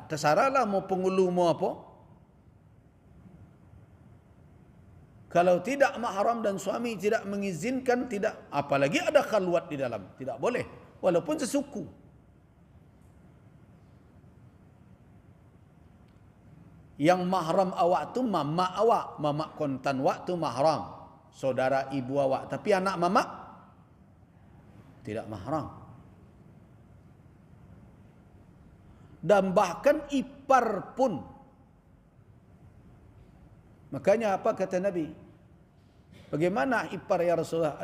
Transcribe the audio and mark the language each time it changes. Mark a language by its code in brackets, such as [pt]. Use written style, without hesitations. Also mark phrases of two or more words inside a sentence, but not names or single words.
[id] Terserahlah mau pengulu mau apa. Kalau tidak mahram dan suami tidak mengizinkan, tidak, apalagi ada khalwat di dalam, tidak boleh, walaupun sesuku. Yang mahram awak tu mama awak, mama kontan awak tu mahram, saudara ibu awak, tapi anak mama tidak mahram. Dan bahkan ipar pun. Makanya apa kata Nabi? Bagaimana ipar ya Rasulullah?